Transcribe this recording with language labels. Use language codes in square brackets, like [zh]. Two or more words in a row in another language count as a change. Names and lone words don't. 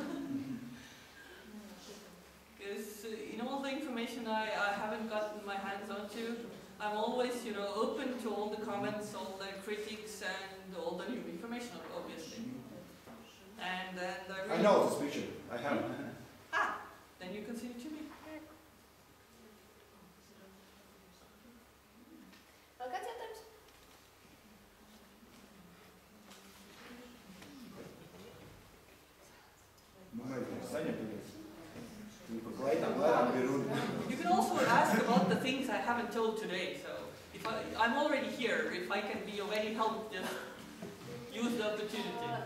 [en] Because in all the information I haven't gotten my hands onto, I'm always, you know, open to all the comments, all the critics, and all the new information, obviously. And I know this picture. I have. Then you can send it to me. [lv] Vēl kāds jautājums? [en] You can also ask about the things I haven't told today. So if I'm already here, if I can be of any help, just use the opportunity.